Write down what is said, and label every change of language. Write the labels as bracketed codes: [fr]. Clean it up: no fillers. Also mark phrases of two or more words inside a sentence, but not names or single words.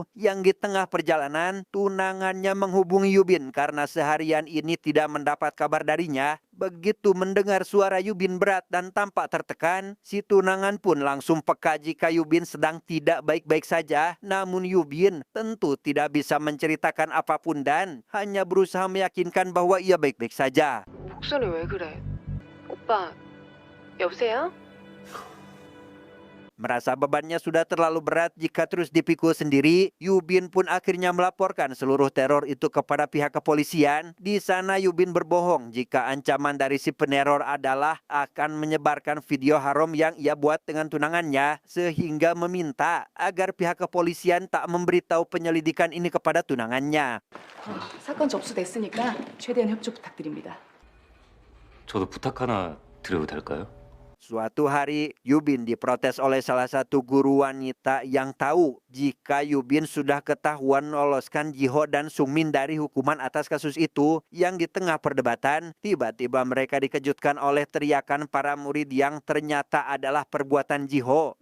[id] Yang di tengah perjalanan, tunangannya menghubungi Yubin karena seharian ini tidak mendapat kabar darinya. Begitu mendengar suara Yubin berat dan tampak tertekan, si tunangan pun langsung peka jika Yubin sedang tidak baik-baik saja. Namun Yubin tentu tidak bisa menceritakan apapun dan hanya berusaha meyakinkan bahwa ia baik-baik saja. [ko] 목소리 왜 그래? 오빠, 여보세요? [id] Merasa bebannya sudah terlalu berat jika terus dipikul sendiri, Yubin pun akhirnya melaporkan seluruh teror itu kepada pihak kepolisian. Di sana Yubin berbohong jika ancaman dari si peneror adalah akan menyebarkan video haram yang ia buat dengan tunangannya, sehingga meminta agar pihak kepolisian tak memberitahu penyelidikan ini kepada tunangannya. [ko] 사건 접수됐으니까 최대한 협조 부탁드립니다. 저도 부탁 하나 드려도 될까요? [id] Suatu hari, Yubin diprotes oleh salah satu guru wanita yang tahu jika Yubin sudah ketahuan meloloskan Jiho dan Sungmin dari hukuman atas kasus itu. Yang di tengah perdebatan, tiba-tiba mereka dikejutkan oleh teriakan para murid yang ternyata adalah perbuatan Jiho.